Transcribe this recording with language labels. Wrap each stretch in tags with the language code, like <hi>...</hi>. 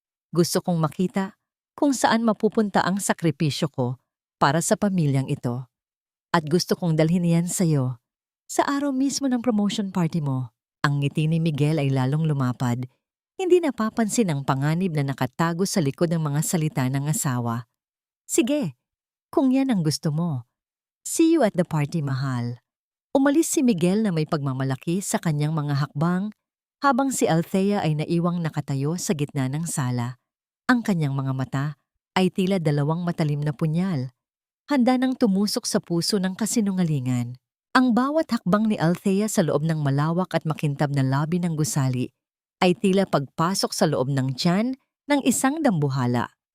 <tl>Gusto kong makita kung saan mapupunta ang sakripisyo ko para sa pamilyang ito. At gusto kong dalhin yan sa'yo. Sa araw mismo ng promotion party mo, ang ngiti ni Miguel ay lalong lumapad. Hindi napapansin ang panganib na nakatago sa likod ng mga salita ng asawa. Sige, kung yan ang gusto mo.</tl> <en>See you at the party, mahal.</en> <tl>Umalis si Miguel na may pagmamalaki sa kanyang mga hakbang habang si Althea ay naiwang nakatayo sa gitna ng sala. Ang kanyang mga mata ay tila dalawang matalim na punyal, handa nang tumusok sa puso ng kasinungalingan. Ang bawat hakbang ni Althea sa loob ng malawak at makintab na lobby ng gusali ay tila pagpasok sa loob ng tiyan ng isang dambuhala.</tl>